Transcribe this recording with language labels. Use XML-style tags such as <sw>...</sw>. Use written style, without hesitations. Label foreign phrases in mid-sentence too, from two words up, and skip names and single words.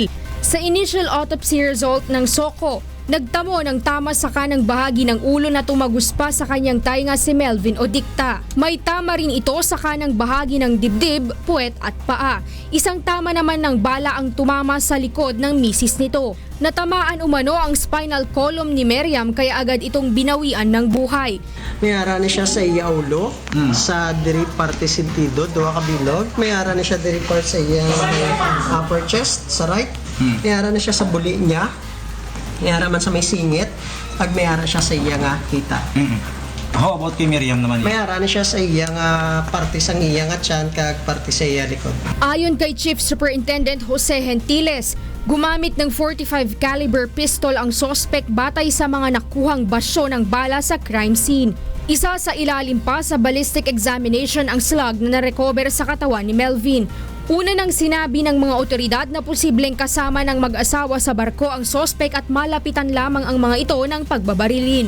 <tl>Sa initial autopsy result ng SOCO, nagtamo ng tama sa kanang bahagi ng ulo na tumaguspa sa kanyang tainga si Melvin Odicta. May tama rin ito sa kanang bahagi ng dibdib, puwet at paa. Isang tama naman ng bala ang tumama sa likod ng misis nito. Natamaan umano ang spinal column ni Meriam kaya agad itong binawian ng buhay.</tl> <hil>Mayara na siya sa iya ulo, sa diri parte sentido, duwa ka bilog. Mayara na siya diri part sa iya</hil> <en>upper chest,</en> <hil>sa right. Mayara na siya sa buli niya. Mayara man sa may singit, pag mayara siya sa iya nga kita.</hil> <en>How about</en> <tl>kay Miriam naman?</tl> <hil>Mayara na siya sa iya nga parte sa iya nga tiyan, kag parte sa iya likod.</hil> <tl>Ayon kay Chief Superintendent Jose Gentiles, gumamit ng .45 caliber pistol ang sospek batay sa mga nakuhang basyo ng bala sa crime scene. Isa sa ilalim pa sa ballistic examination ang slug na narecover sa katawan ni Melvin. Una nang sinabi ng mga otoridad na posibleng kasama ng mag-asawa sa barko ang sospek at malapitan lamang ang mga ito ng pagbabarilin.</tl>